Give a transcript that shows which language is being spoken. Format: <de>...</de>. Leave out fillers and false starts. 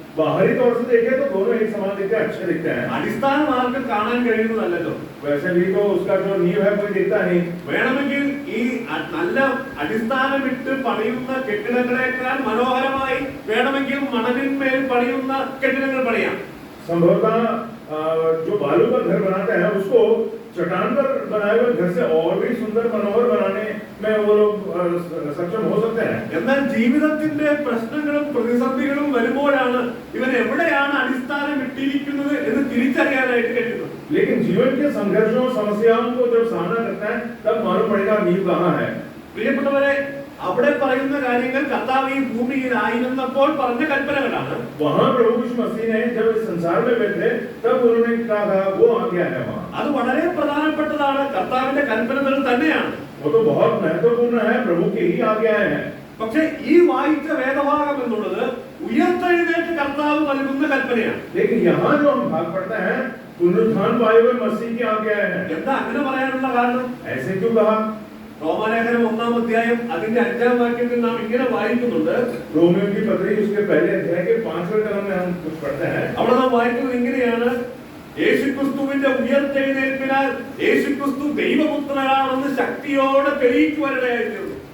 <hi>बाहरी तौर से देखें तो दोनों एक समान दिखते हैं, अच्छे दिखते हैं.</hi> <ml>അടിസ്ഥാനം ആർക്കും കാണാൻ കഴിയുന്നതല്ലോ.</ml> <hi>वैसे भी तो उसका जो नींव है कोई दिखता नहीं.</hi> <ml>വേണമെങ്കിൽ ഈ നല്ല അടിസ്ഥാനമിട്ട് പണിയുന്ന കെട്ടിടങ്ങളെക്കാൾ മനോഹരമായി വേണമെങ്കിൽ മണലിന്മേൽ പണിയുന്ന കെട്ടിടങ്ങൾ പണിയാം.</ml> <hi>संभवतः जो बालू पर घर बनाते हैं उसको चट्टान पर बनाए हुए घर से और भी सुंदर मनोहर बनाने में वो लोग सक्षम हो सकते हैं.</hi> <ml>എന്നാൽ ജീവിതത്തിന്റെ പ്രശ്നങ്ങളും പ്രതിസന്ധികളും വരുമ്പോഴാണ് ഇവൻ എവിടെയാണ് അടിസ്ഥാനം ഇട്ടിരിക്കുന്നത് എന്ന് തിരിച്ചറിയാനായിട്ട് കഴിയുന്നത്.</ml> <hi>लेकिन जीवन के संघर्षों समस्याओं को जब सामना करता है तब मालूम पड़ेगा नींव कहाँ है.</hi> <ml>പ്രിയപ്പെട്ടവരെ, അവിടെ പറയുന്ന കാര്യങ്ങൾ കർത്താവ് ഈ ഭൂമിയിൽ ആയിരുന്നപ്പോൾ പറഞ്ഞ കൽപ്പനകളാണ്.</ml> <hi>वहाँ प्रभु यीशु मसीह ने जब इस संसार में बैठे तब उन्होंने कहा वो आज्ञा है वहाँ.</hi> <ml>അത് വളരെ പ്രധാനപ്പെട്ടതാണ്. കർത്താവിന്റെ കൽപ്പനകൾ തന്നെയാണ്.</ml> <hi>वो तो बहुत महत्वपूर्ण है, प्रभु की ही आज्ञाएं हैं.</hi> <ml>പക്ഷേ ഈ വായിച്ച വേദഭാഗം എന്നുള്ളത് ഉയർത്തെഴുന്നേറ്റ് കർത്താവ് നൽകുന്ന കൽപ്പനയാണ്.</ml> <hi>लेकिन यहाँ जो हम भाग पढ़ते हैं पुनरुत्थान पाए हुए मसीह की आज्ञाएं हैं.</hi> <ml>എന്താ അങ്ങനെ പറയാനുള്ള കാരണം?</ml> <hi>ऐसे क्यों कहा?</hi> <ml>റോമാലേഖനം 1-ാം അധ്യായം അതിന്റെ 5-ാം വാക്യത്തിൽ നാം ഇങ്ങനെ വായിക്കുന്നുണ്ട്.</ml> <hi>रोमियो की पत्री उसके पहले अध्याय के 5वें कलम में हम कुछ पढ़ते हैं.</hi> <ml>അവിടെ നാം വായിക്കുന്നത് ഇങ്ങനെയാണ്: യേശുക്രിസ്തുവിന്റെ ഉയർത്തെഴുന്നേൽപ്പിനാൽ യേശുക്രിസ്തു ദൈവപുത്രനാണെന്ന് ശക്തിയോടെ തെളിയിക്കുവാനിടയായിരുന്നു.</ml>